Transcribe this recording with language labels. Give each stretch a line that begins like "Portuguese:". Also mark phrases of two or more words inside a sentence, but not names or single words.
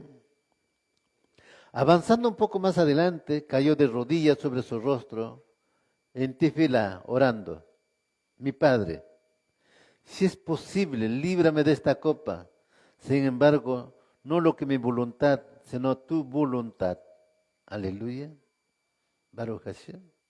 Spanish: Avanzando un poco más adelante, cayó de rodillas sobre su rostro en tefilá, orando. Mi Padre, si es posible, líbrame de esta copa. Sin embargo, no lo que mi voluntad, sino tu voluntad. Aleluya.
Hebrew: ברוך השם.